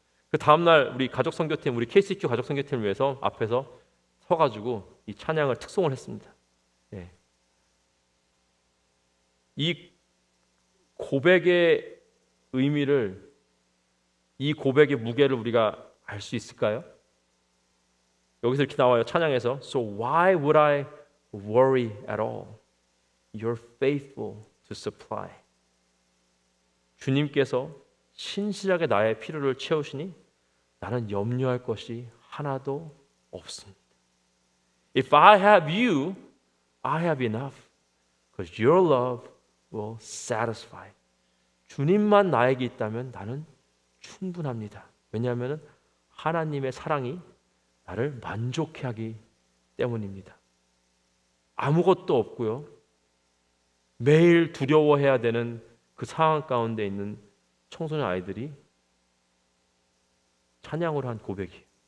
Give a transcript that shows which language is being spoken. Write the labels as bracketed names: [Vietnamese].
[Korean] 그 다음날 우리 가족 선교팀, 우리 KCQ 가족 선교팀을 위해서 앞에서 서가지고 이 찬양을 특송을 했습니다. 예. 이 고백의 의미를, 이 고백의 무게를 우리가 알 수 있을까요? 여기서 이렇게 나와요. 찬양에서 [English] So why would I worry at all? You're faithful to supply. [Korean] 주님께서 신실하게 나의 필요를 채우시니 나는 염려할 것이 하나도 없습니다. [English] If I have you, I have enough. Because your love will satisfy. [Korean] 주님만 나에게 있다면 나는 충분합니다. 왜냐하면 하나님의 사랑이 나를 만족해 하기 때문입니다. 아무것도 없고요. 매일 두려워해야 되는 그 상황 가운데 있는 청소년 아이들이 찬양으로 한 고백이에요.